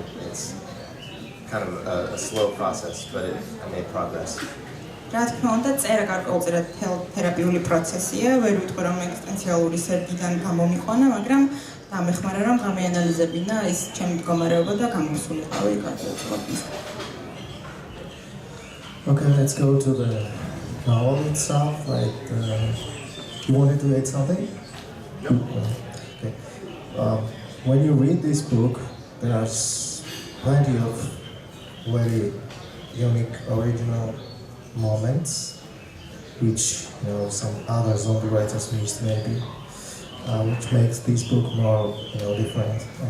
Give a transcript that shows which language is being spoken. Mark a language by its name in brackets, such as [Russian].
[English] It's kind of a slow process, but I made progress. [Georgian] რა თქმა უნდა, წერა გარკვეულწილად თერაპიული პროცესია, ვერ ვიტყვი რომ ეგზისტენციალური სერგიდან გამომიყვანა, მაგრამ დამეხმარა რომ გამეანალიზებინა ის ჩემი მდგომარეობა და გამოსულიყავი გარკვეულწილად ის. [English] Okay, let's go to the novel itself. You wanted to add something? No. Okay. When you read this book, there's plenty of very unique, original moments, which some other zombie writers missed maybe, which makes this book more different.